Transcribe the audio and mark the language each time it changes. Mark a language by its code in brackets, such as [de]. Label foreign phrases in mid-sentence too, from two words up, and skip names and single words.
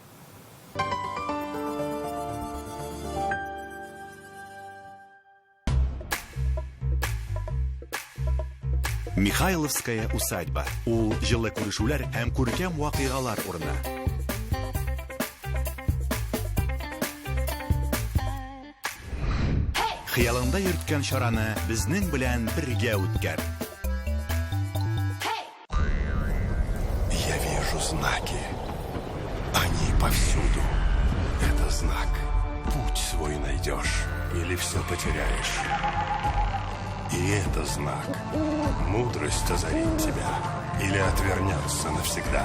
[tt] Михайловская усадьба. Ул җылы күрешүләр һәм күркәм вакыйгалар урыны. Хыялында йөрткән чараны безнең белән бергә үткәр. [ru] Я вижу знаки. Они повсюду. Это знак. Путь свой найдешь или все потеряешь. И это знак. Мудрость озарит тебя или отвернется навсегда.